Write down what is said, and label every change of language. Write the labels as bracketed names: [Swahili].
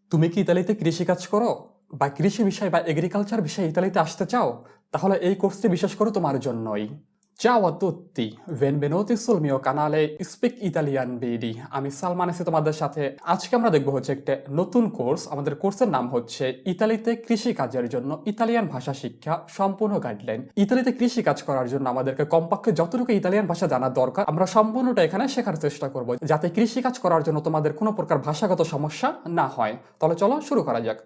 [Bangla] তুমি কি ইতালিতে কৃষিকাজ করো বা কৃষি বিষয় বা এগ্রিকালচার বিষয়ে ইতালিতে আসতে চাও? তাহলে এই কোর্সটি বিশেষ করে তোমার জন্যই। [Italian] Ciao a tutti, benvenuti sul mio canale Speak Italian BD। [Bangla] আমি সালমান আছি তোমাদের সাথে। আজকে আমরা দেখব হচ্ছে একটা নতুন কোর্স। আমাদের কোর্সের নাম হচ্ছে ইতালিতে কৃষি কাজের জন্য ইতালিয়ান ভাষা শিক্ষা সম্পূর্ণ গাইডলাইন। ইতালিতে কৃষি কাজ করার জন্য আমাদেরকে কমপক্ষে যতটুকু ইতালিয়ান ভাষা জানা দরকার আমরা সম্পূর্ণটা এখানে শেখার চেষ্টা করব, যাতে কৃষি কাজ করার জন্য তোমাদের কোনো প্রকার ভাষাগত সমস্যা না হয়। তাহলে চলো শুরু করা যাক।